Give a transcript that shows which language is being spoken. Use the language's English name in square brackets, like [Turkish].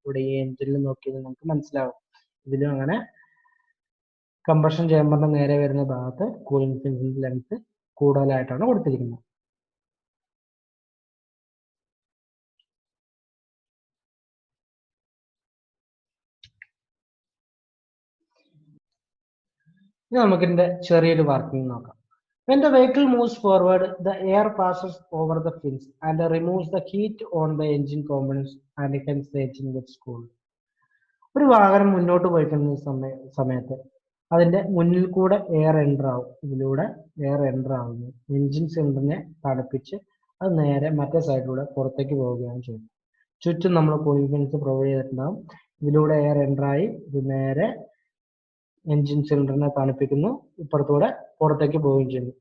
[Malayalam] ഇവിടെ ഈ എഞ്ചിനിൽ നോക്കിയത് നമുക്ക് മനസ്സിലാവും. ഇതിലും അങ്ങനെ കമ്പഷൻ ചേംബറിന്റെ നേരെ വരുന്ന ഭാഗത്ത് കൂളിംഗ് ഫിൻസിന്റെ ലെങ്ത് കൂടുതലായിട്ടാണ് കൊടുത്തിരിക്കുന്നത്. ഇനി നമുക്കിതിന്റെ ചെറിയൊരു വർക്കിംഗ് നോക്കാം. [English] When the vehicle moves forward, the air passes over the fins and removes the heat on the engine components and hence the engine gets cooled. [Malayalam] ഒരു വാഹനം മുന്നോട്ട് പോയിക്കുന്ന സമയത്ത് അതിന്റെ മുന്നിൽ കൂടെ എയർ എൻ്റർ ആവും. ഇതിലൂടെ എയർ എൻ്റർ ആവുന്നു. എഞ്ചിൻ സിലിണ്ടറിനെ തണുപ്പിച്ച് അത് നേരെ മറ്റേ സൈഡിലൂടെ പുറത്തേക്ക് പോവുകയാണ് ചെയ്യുന്നത്. ചുറ്റും നമ്മൾ കൂളിംഗ് ഫിൻസ് പ്രൊവൈഡ് ചെയ്തിട്ടുണ്ടാകും. ഇതിലൂടെ എയർ എൻ്റർ ആയി ഇത് നേരെ എൻജിൻ സിലിണ്ടറിനെ തണുപ്പിക്കുന്നു, ഇപ്പുറത്തൂടെ പുറത്തേക്ക് പോവുകയും ചെയ്യുന്നു.